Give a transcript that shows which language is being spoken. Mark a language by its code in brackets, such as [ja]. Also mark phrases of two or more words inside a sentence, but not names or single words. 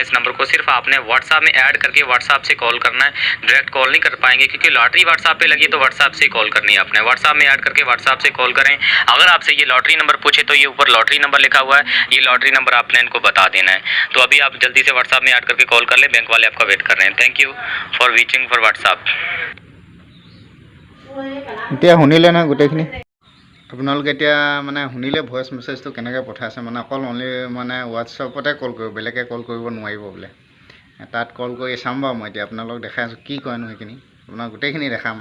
[hi] इस नंबर को सिर्फ आपने व्हाट्सएप में ऐड करके व्हाट्सएप से कॉल करना है, डायरेक्ट कॉल नहीं कर पाएंगे, क्योंकि लॉटरी व्हाट्सएप पे लगी तो व्हाट्सएप से कॉल करनी है आपने। व्हाट्सएप में ऐड करके व्हाट्सएप से कॉल करें। अगर आपसे ये लॉटरी नंबर पूछे तो ये ऊपर लॉटरी नंबर लिखा हुआ है, ये लॉटरी नंबर आपने इनको बता देना है। तो अभी आप जल्दी से व्हाट्सएप में ऐड करके कॉल कर ले, बैंक वाले आपका वेट कर रहे हैं। [en] Thank you for reaching for WhatsApp. [as] এতিয়া শুনিলে নহয় গোটেইখিনি। আপোনালোকে এতিয়া মানে শুনিলে ভইচ মেছেজটো কেনেকৈ পঠাইছে, মানে অকল অনলি মানে হোৱাটছআপতে কল কৰিব, বেলেগে কল কৰিব নোৱাৰিব বোলে। তাত কল কৰি চাম বাৰু মই এতিয়া আপোনালোকক দেখাই আছোঁ কি কয়নো সেইখিনি, আপোনাক গোটেইখিনি দেখাম।